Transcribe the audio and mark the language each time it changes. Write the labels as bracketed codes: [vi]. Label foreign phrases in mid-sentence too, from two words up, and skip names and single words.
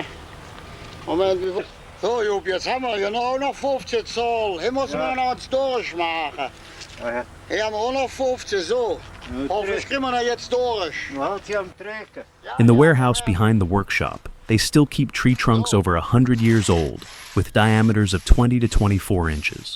[de] Moment. Zo Joep, jetzt haben wir hier auch noch 15 Zoll. Hier müssen wir noch was durchmachen. Ja. Hier haben wir auch noch 15 so. Hoffentlich kriegen wir da jetzt durch. [en] In the warehouse behind the workshop, they still keep tree trunks over 100 years old, with diameters of 20 to 24 inches.